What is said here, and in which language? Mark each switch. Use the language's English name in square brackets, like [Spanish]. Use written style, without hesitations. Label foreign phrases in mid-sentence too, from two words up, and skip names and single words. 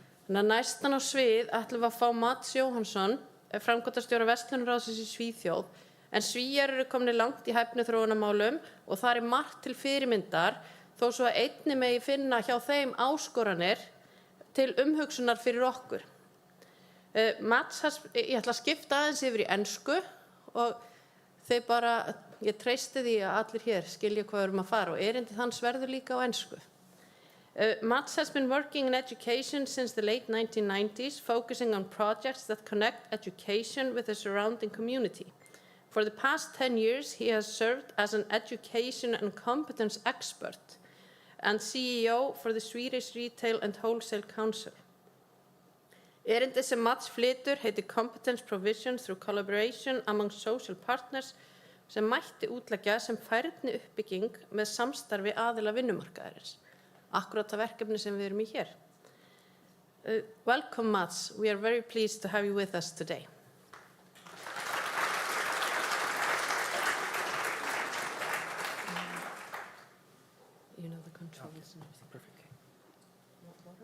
[Icelandic] Næstan á svið ætlum við að fá Mats Johansson, framkvæmdastjóri Verslunarráðsins í Svíþjóð, en Svíar eru komnir langt í hæfniþróunarmálum og þar er margt til fyrirmyndar, þó svo að einnig megi finna hjá þeim áskoranir til umhugsunar fyrir okkur. Mats, ég ætla að skipta aðeins yfir í ensku og þeir bara, ég treysti því að allir hér skilja hvað við erum að fara og erindið hans verður líka á ensku. [English] Mats has been working in education since the late 1990s, focusing on projects that connect education with the surrounding community. For the past 10 years, he has served as an education and competence expert and CEO for the Swedish Retail and Wholesale Council. [Icelandic] Erindi sem Mats flytur heitir Competence Provision through Collaboration among Social Partners sem mætti útleggja sem færni uppbygging með samstarfi aðila vinnumarkaðarins. Akkurat það verkefni sem við erum í hér. [English] Welcome, Mats. We are very pleased to have you with us today. You know the controls and everything. Perfect. Water?